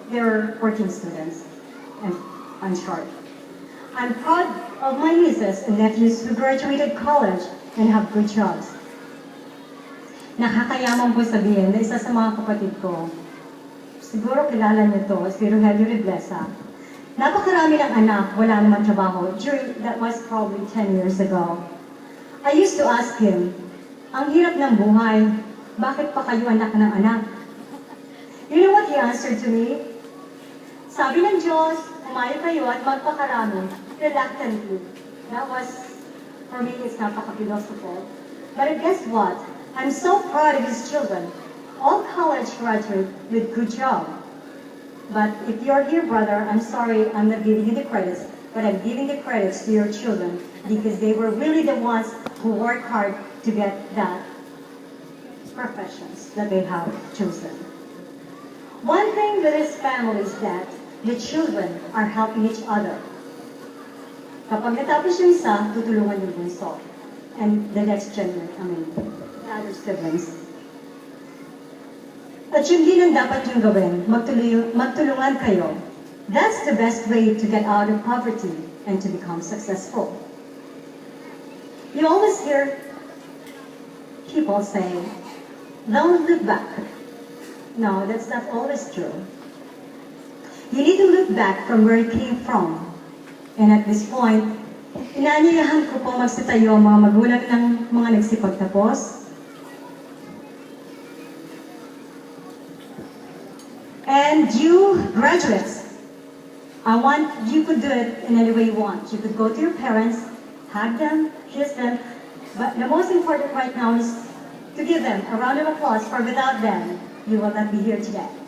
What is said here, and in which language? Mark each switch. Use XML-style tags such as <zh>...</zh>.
<en>They're working students, and I'm short. I'm proud of my nieces and nephews who graduated college and have good jobs.</en> <tl>Nakakayaman po sabihin na isa sa mga kapatid ko, siguro kilala niyo to, si Rogelio Reblesa. Napakarami ng anak, wala naman trabaho.</tl> <en>That was probably 10 years ago. I used to ask him,</en> <tl>ang hirap ng buhay, bakit pa kayo anak ng anak?</tl> <en>You know what he answered to me?</en> <tl>Sabi ng Diyos, umayo kayo at magpakarami,</tl> <en>reluctantly. That was, for me, it's napaka-philosophical. But guess what? I'm so proud of his children. All college graduate with good job. But if you're here, brother, I'm sorry, I'm not giving you the credits, but I'm giving the credits to your children because they were really the ones who worked hard to get that professions that they have chosen. One thing with this family is that the children are helping each other.</en> <tl>Kapag natapos yung isa, tutulungan yung bunso.</tl> <en>And the next generation, the other siblings.</en> <tl>At yun din ang dapat yung gawin, magtulungan kayo.</tl> <en>That's the best way to get out of poverty and to become successful. You always hear people say, don't look back. No, that's not always true. You need to look back from where you came from. And at this point,</en> <tl>inaanyayahan ko po magsitayo ang mga magulang ng mga nagsipagtapos.</tl> <en>And you graduates, I want you could do it in any way you want. You could go to your parents, hug them, kiss them, but the most important right now is to give them a round of applause, for without them, you will not be here today.</en>